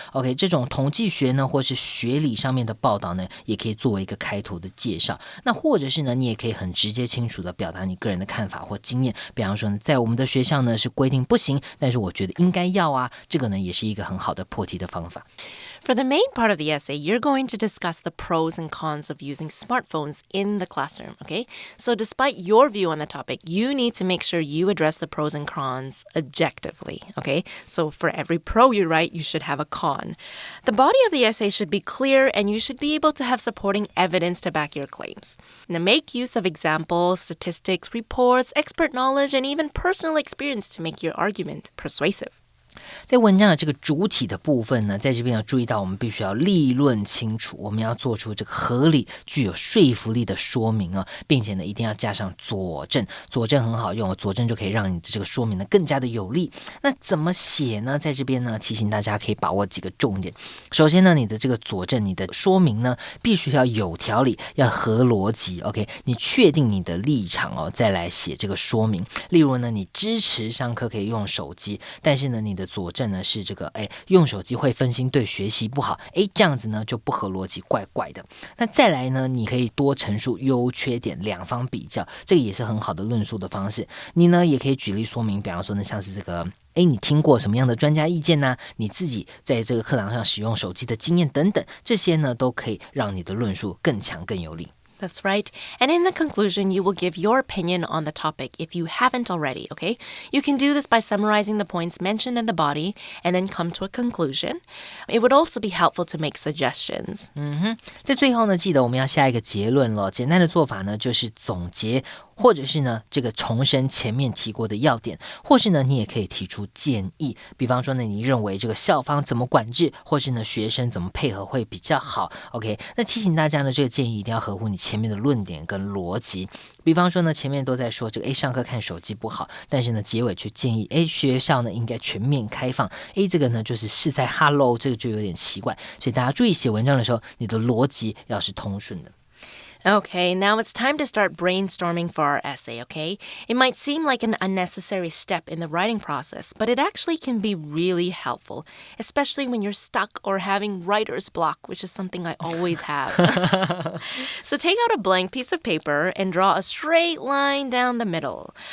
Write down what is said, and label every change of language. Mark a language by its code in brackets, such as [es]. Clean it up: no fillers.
[zh] OK， 这种统计学呢或是学理上面的报道呢，也可以作为一个开头的介绍。那或者是呢，你也可以很直接清楚的表达你个人的看法或经验。比方说呢，在我们的学校呢是规定不行，但是我觉得应该要啊，这个呢也是一个很好的破题的方法。 [en] For the main part of the essay, you're going to discuss the pros and cons of using smartphones in the classroom, okay? So despite your view on the topic, you need to make sure you address the pros and cons objectively, okay? So for every pro you write, you should have a con. The body of the essay should be clear, and you should be able to have supporting evidence to back your claims. Now make use of examples, statistics, reports, expert knowledge, and even personal experience to make your argument persuasive. [zh] 在文章的这个主体的部分呢，在这边要注意到，我们必须要立论清楚，我们要做出这个合理、具有说服力的说明啊，并且呢，一定要加上佐证。佐证很好用，佐证就可以让你的这个说明呢更加的有力。那怎么写呢？在这边呢，提醒大家可以把握几个重点。首先呢，你的这个佐证，你的说明呢，必须要有条理，要合逻辑。 OK， 你确定你的立场哦，再来写这个说明。例如呢，你支持上课可以用手机，但是呢，你的佐证呢是这个用手机会分心，对学习不好，这样子呢就不合逻辑，怪怪的。那再来呢，你可以多陈述优缺点，两方比较，这个也是很好的论述的方式。你呢也可以举例说明，比方说呢，像是这个你听过什么样的专家意见呢？你自己在这个课堂上使用手机的经验等等，这些呢都可以让你的论述更强更有力。 [en] That's right. And in the conclusion, you will give your opinion on the topic if you haven't already, okay? You can do this by summarizing the points mentioned in the body and then come to a conclusion. It would also be helpful to make suggestions. [zh] 在最后呢，记得我们要下一个结论了。简单的做法呢，就是总结或者是呢这个重申前面提过的要点，或是呢你也可以提出建议，比方说呢你认为这个校方怎么管制，或是呢学生怎么配合会比较好。 OK， 那提醒大家呢这个建议一定要合乎你前面的论点跟逻辑，比方说呢前面都在说这个上课看手机不好，但是呢结尾却建议学校呢应该全面开放，这个呢就是是在 hello， 这个就有点奇怪，所以大家注意写文章的时候你的逻辑要是通顺的。 [en] Okay, now it's time to start brainstorming for our essay, okay? It might seem like an unnecessary step in the writing process, but it actually can be really helpful, especially when you're stuck or having writer's block, which is something I always have. So take out a blank piece of paper and draw a straight line down the middle.